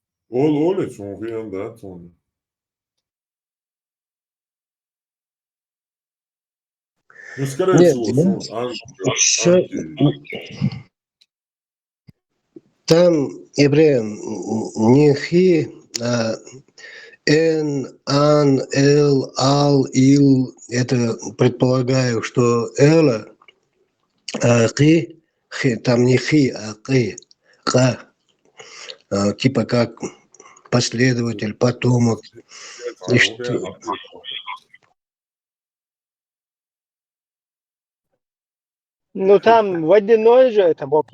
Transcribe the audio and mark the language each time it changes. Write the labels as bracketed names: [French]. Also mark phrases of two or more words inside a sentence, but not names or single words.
[Russian] Олец, он да, он. Ну, скорее Нет, всего, все, там евреям не хи, а эн, ан, эл, ал, ил. Это предполагаю, что эла, хи, там не хи, а ки, ка. Типа как последователь, потомок. И что, Ну там водяной же это бог.